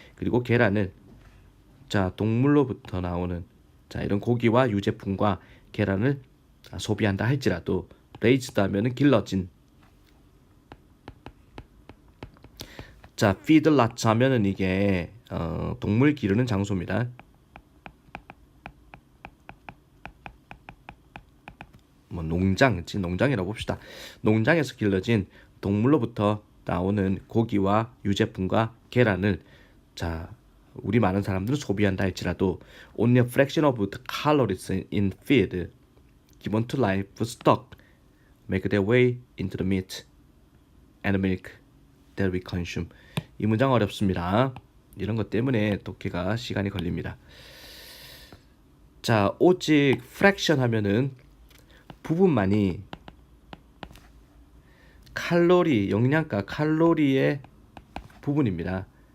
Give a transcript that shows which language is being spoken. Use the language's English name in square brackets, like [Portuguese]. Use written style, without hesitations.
[Korean] 그리고 계란을 자 동물로부터 나오는 자 이런 고기와 유제품과 계란을 소비한다 할지라도 레이즈드 하면은 길러진 자 feedlots 하면은 이게 동물 기르는 장소입니다. 뭐 농장, 농장이라고 봅시다. 농장에서 길러진 동물로부터 나오는 고기와 유제품과 계란을 자 우리 많은 사람들은 소비한다 할지라도 [English] only a fraction of the calories in feed given to livestock make their way into the meat and milk that we consume. [Korean] 이 문장 어렵습니다. 이런 것 때문에 독해가 시간이 걸립니다. 자, 오직 fraction 하면은 부분만이 칼로리, 영양가, 칼로리의 부분입니다.